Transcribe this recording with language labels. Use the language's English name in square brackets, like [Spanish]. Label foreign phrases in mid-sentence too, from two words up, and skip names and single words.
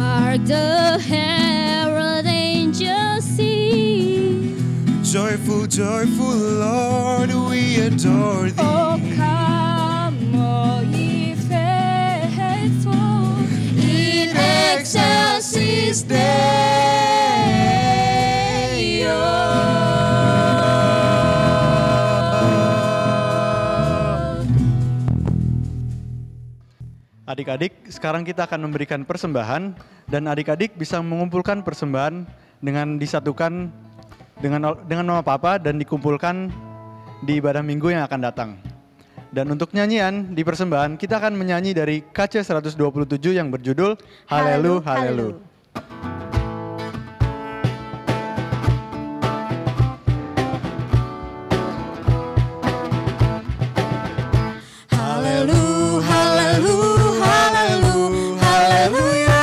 [English] Hark the herald angels sing. Joyful, joyful Lord, we adore thee. Oh, come, all ye faithful, [Latin] in excelsis Deo. [Indonesian] Adik-adik, sekarang kita akan memberikan persembahan dan adik-adik bisa mengumpulkan persembahan dengan disatukan dengan nama Papa dan dikumpulkan di ibadah minggu yang akan datang. Dan untuk nyanyian di persembahan kita akan menyanyi dari KC 127 yang berjudul Halelu Halelu. [Hebrew] הללו, הללו, הללו, הללויה.